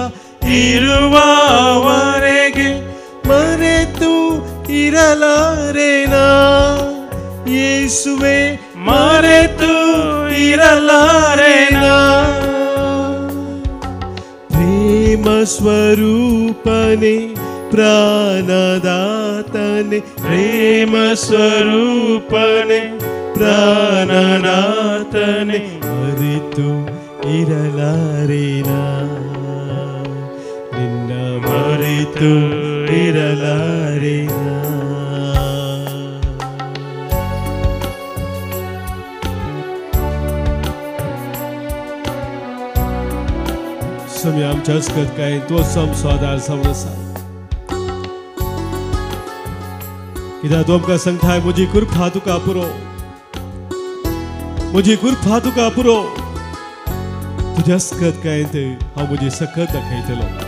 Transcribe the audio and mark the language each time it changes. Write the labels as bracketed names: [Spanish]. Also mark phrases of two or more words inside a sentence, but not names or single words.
[Kannada] ಇರುವವರೆಗೆ ಮರೆತು ಇರಲಾರೆನಾ ಯೇಸುವೆ ಮರೆತು ಇರಲಾರೆನಾ ಪ್ರೇಮ ಸ್ವರೂಪನೆ ಪ್ರಾಣದಾತನೆ ಪ್ರೇಮ ಸ್ವರೂಪನೆ ಪ್ರಾಣನಾಥನೆ ಮರೆತು ಇರಲಾರೆನಾ ನಿನ್ನ ಮರೆತು ಇರಲಾರೆನಾ [Konkani] सोम्या आमच्या हस्कत काय तो आमचो आदार जावन आसा कित्याक तो आमकां सांगता म्हजी कृपा तुका पुरो म्हजी कृपा तुका पुरो तुज्या हस्कत कायंत हांव म्हजी सकत दाखयतलो